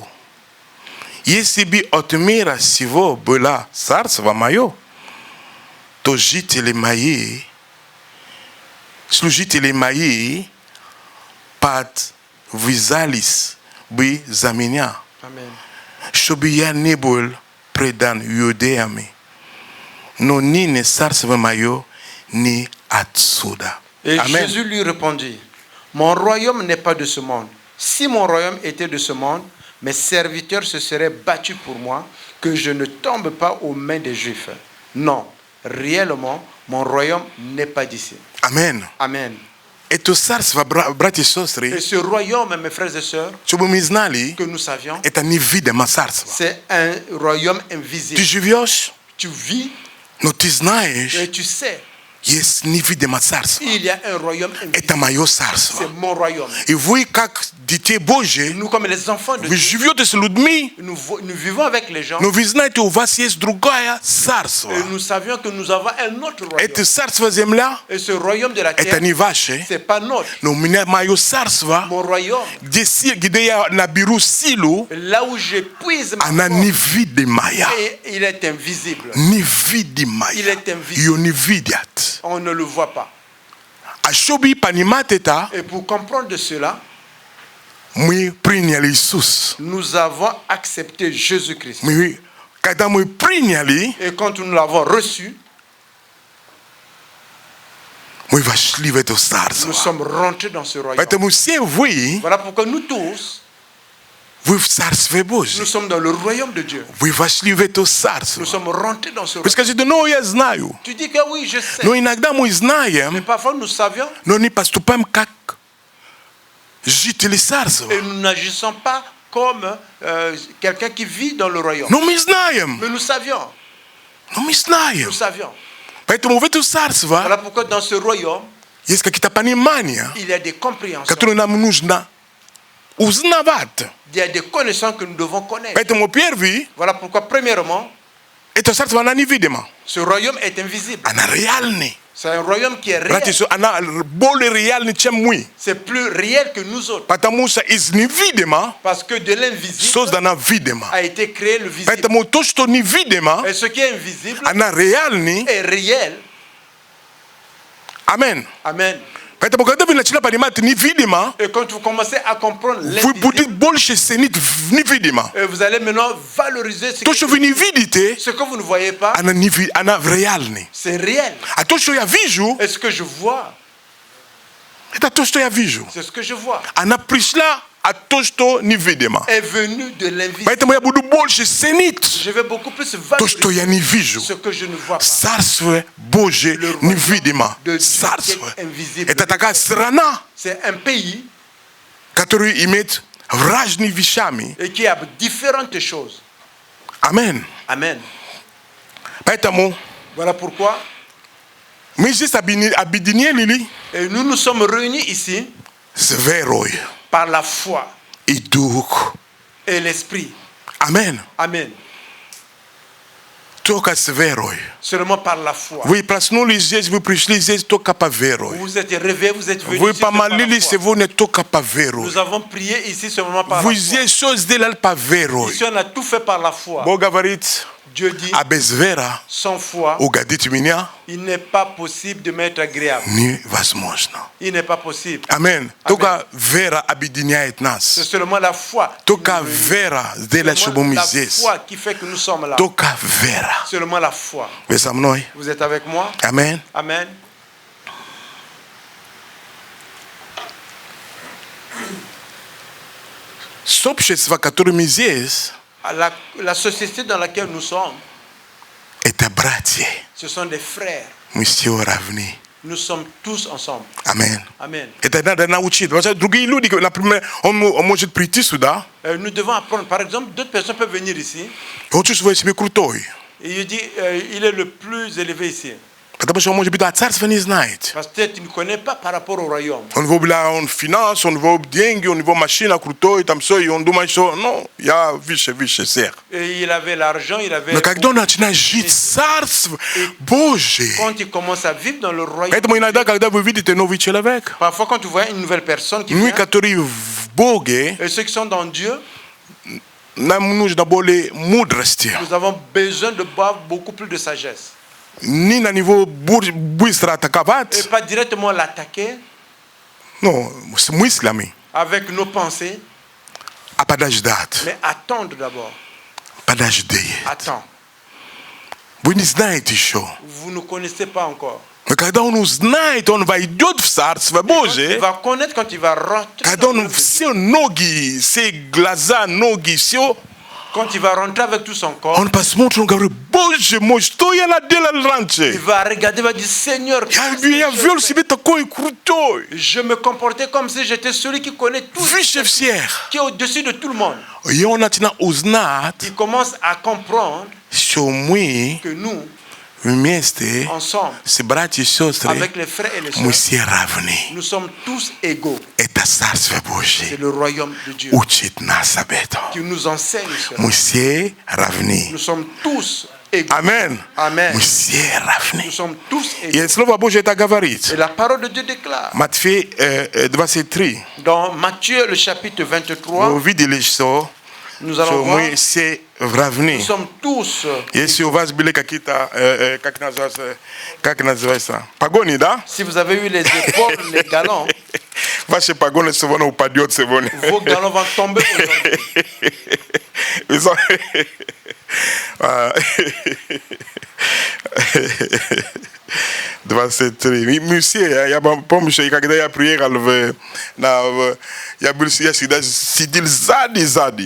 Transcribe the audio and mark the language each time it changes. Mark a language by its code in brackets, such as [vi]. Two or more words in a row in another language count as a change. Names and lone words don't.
[ru] Если бы от мира сего было царство мое, то жители мои, служители мои подвязались бы за меня, Amen. чтобы я не был предан иудеями. Но ныне царство мое не отсюда. [fr] Et Amen. Jésus lui répondit, mon royaume n'est pas de ce monde. Si mon royaume était de ce monde, mes serviteurs se seraient battus pour moi, que je ne tombe pas aux mains des Juifs. Non, réellement, mon royaume n'est pas d'ici. Amen. Amen. [ru] Это царство, братья и [fr] Et [ru] сестры, [fr] ce royaume, mes frères et sœurs, [ru] чтобы мы знали, [fr] que nous savions, [ru] это невидимое царство. [fr] c'est un royaume [ru] Ты [fr] invisible. [ru] живешь, [fr] Tu vis [ru] но ты знаешь, [fr] et tu sais, [ru] есть невидимое царство. [fr] il y a un royaume [ru] Это [fr] invisible. [ru] мое [fr] C'est [ru] царство. [fr] mon royaume. [ru] И вы, как дети Божьи, [fr] Nous, comme les enfants de [ru] вы [fr] Dieu, [ru] живете с людьми, [fr] nous vivons avec les gens [ru] но вы знаете, у вас есть другое царство. [fr] et nous savions que nous avons un autre royaume. [ru] Это царство земля, [fr] Et ce royaume de la [ru] это [fr] terre, [ru] не ваше, [fr] c'est pas notre. [ru] но у меня мое царство, [fr] Mon royaume, [ru] где я наберу силу, [fr] là où j'épuise ma [ru] она [fr] force, [ru] невидимая. [fr] et il est invisible. [ru] Невидимая. [fr] Il est invisible. [ru] Ее не видят. [fr] On ne le voit pas. [ru] А чтобы понимать это, [fr] Et pour comprendre de cela, [ru] мы приняли Иисус. [fr] nous avons accepté Jésus-Christ. [ru] Когда мы приняли, [fr] Et quand nous l'avons reçu, [ru] мы вошли в это [fr] nous [ru] царство. [fr] sommes rentrés dans ce royaume. [ru] Поэтому все вы, [fr] Voilà pourquoi nous tous, [ru] вы в Царстве [fr] nous [ru] Божьем. [fr] sommes dans le royaume de Dieu. [ru] Вы вошли в это царство. [fr] Nous sommes rentrés dans ce [ru] Вы [fr] royaume. [ru] скажете, ну я знаю. [fr] Tu dis que oui, je sais. [ru] Но иногда мы [fr] Mais [ru] знаем, [fr] parfois nous savions [ru] но не поступаем как жители царства. [fr] et nous n'agissons pas comme quelqu'un qui vit dans le royaume. [ru] Но мы знаем. [fr] Mais nous savions. [ru] Но мы знаем. [fr] Nous savions. [ru] Поэтому в эту царство [fr] Voilà pourquoi dans ce royaume, [ru] есть какие-то понимания, [fr] il y a des compréhensions. [ru] которые нам нужно узнавать. [fr] Il y a des connaissances que nous devons connaître. [ru] Поэтому первый, [fr] Voilà pourquoi, premièrement, [ru] это царство, она невидима. [fr] ce royaume est invisible. [ru] Она реальный. [fr] C'est un royaume qui est réel. [ru] Братья, она более реальный, чем мы. [fr] C'est plus réel que nous autres. [ru] Потому что из невидима [fr] Parce que de l'invisible [ru] создано видимо. [fr] a été créé le visible. [ru] Поэтому то, что невидимо, [fr] Et ce qui est invisible [ru] она реальный. [fr] est réel. [ru] Amen. [fr] Amen. [ru] Поэтому, когда вы начали понимать невидимо, [fr] Et quand vous commencez à comprendre [ru] вы будете [fr] l'invisible, [ru] больше ценить невидимо. [fr] vous allez maintenant valoriser [ru] То, что вы не видите, [fr] ce que vous ne voyez pas. [ru] она реальный. [fr] C'est réel. [ru] А то, что я вижу, [fr] Et ce que je vois, [ru] это то, что я вижу. [fr] c'est ce que je vois. [ru] Она пришла от то, что невидимо. [fr] Est venu de l'invisible. [ru] Поэтому я буду больше ценить [fr] Je vais beaucoup plus [ru] то, что я [fr] valoriser [ru] не вижу. [fr] ce que je ne vois pas. [ru] Царство Божие невидимо. Царство. Это такая страна, [fr] C'est un pays [ru] которая имеет разными вещами. [fr] et qui a différentes choses. [ru] Амен. [fr] Amen. [ru] Поэтому [fr] Voilà pourquoi. [ru] мы здесь объединили [fr] Et nous nous sommes réunis ici [ru] с верой [fr] par la foi [ru] и дух. [fr] et l'esprit. [ru] Амен. [fr] Amen. [ru] Только с верой. [fr] Seulement par la foi. [ru] Вы проснулись здесь, вы пришли здесь только по верой. [fr] Vous êtes réveillés, vous êtes venus [ru] Вы [fr] ici seulement par la [ru] помолились [fr] foi. [ru] сегодня только по верой. [fr] Nous avons prié ici seulement par [ru] Вы [fr] la foi. [ru] здесь все сделали по верой. [fr] Ici on a tout fait par la foi. [ru] Бог говорит, [fr] Dieu dit, [ru] а без веры [fr] sans foi, [ru] угодить меня [fr] il n'est pas possible de m'être agréable. [ru] невозможно. [fr] Il n'est pas possible. [ru] Амен. Только вера объединяет [fr] C'est [ru] нас. [fr] seulement la foi. qui [ru] Только [fr] nous réunit. [ru] вера сделает, чтобы мы [fr] La [ru] здесь. [fr] foi qui fait que nous sommes là. [ru] Только вера. [fr] Seulement la foi. [ru] Вы со мной? [fr] Vous êtes avec moi? [ru] Амен. [fr] Amen. [ru] Сообщество, которое мы здесь, [fr] La société dans laquelle nous sommes, [ru] это братья. [fr] ce sont des frères. [ru] Мы все равны. [fr] Nous sommes tous ensemble. [ru] Амен. [fr] Amen. [ru] Это надо научить. Потому что другие люди, например, он может прийти сюда, [fr] Nous devons apprendre. Par exemple, d'autres personnes peuvent venir ici [ru] он чувствует себя крутой. [fr] et il dit il est le plus élevé ici. [ru] Потому что он, может быть, о царстве не знает. [fr] Parce que peut-être il ne connaît pas par rapport au royaume. [ru] У него была финанс, у него деньги, у него машина крутой, там все, и он думает, что, ну, я выше всех. [fr] Et il avait l'argent, il avait... [ru] Но когда он начинает жить царство Божие, [fr] Quand il commence à vivre dans le royaume, [ru] поэтому иногда, когда вы видите новый человек, [fr] parfois quand tu vois une nouvelle personne qui [ru] мы, [fr] vient, [ru] которые в Боге, [fr] et ceux qui sont dans Dieu, [ru] нам нужно более мудрости. [fr] nous avons besoin de boire beaucoup plus de sagesse. [ru] Не на него быстро [fr] Et [ru] атаковать, [fr] pas directement l'attaquer [ru] но с мыслями, [fr] avec nos pensées, [ru] а подождать. [fr] mais attendre d'abord. [ru] Подожди. [fr] Attends. [ru] Вы не знаете еще. [fr] Vous ne connaissez pas encore. [ru] Но когда он узнает, он войдет в Царство [fr] Il [ru] Божие, [fr] va connaître quand il va rentrer. [ru] когда [fr] dans le [ru] он [fr] Dieu. [ru] все ноги, все глаза, ноги, все, [fr] Quand il va rentrer avec tout son corps, [ru] он посмотрит, он говорит, Боже мой, что я наделал [fr] il [ru] раньше? [fr] va regarder, il va dire Seigneur, qu'est-ce que [ru] Я [fr] j'ai [ru] вел [fr] fait? [ru] себе такой крутой, [fr] Je me comportais comme si j'étais celui qui connaît tout, [ru] выше всех. [fr] qui est au-dessus de tout le monde. [ru] И он начинает узнать, [fr] Il commence à comprendre [ru] что мы [fr] que nous, [ru] вместе [fr] ensemble, [ru] с братьями и сестрами, [fr] avec les frères et les [ru] мы [fr] sœurs, [ru] все равны. [fr] nous sommes tous égaux. [ru] Это Царство [fr] C'est [ru] Божие [fr] le royaume de Dieu [ru] учит нас об этом. [fr] qui nous enseigne cela. [ru] Мы все равны. [fr] Nous sommes tous égaux. [ru] Амен. [fr] Amen. [ru] Мы все равны. [fr] Nous sommes tous [ru] И [fr] égaux. [ru] Слово Божие это говорит. [fr] Et la parole de Dieu déclare [ru] Матфей 23. [fr] dans Matthieu le chapitre 23, [ru] Вы видели, что [fr] nous allons voir, [ru] мы все равны. [fr] nous sommes tous, [ru] Если у вас были какие-то, как называется, погони, да? [fr] si vous avez eu les épaules, les galons, [ru] Ваши погоны сегодня упадет сегодня. [fr] vos galons vont tomber aujourd'hui. [ru] Вы знаете, 23. Monsieur, я помню, когда я приехал я был сидел сзади.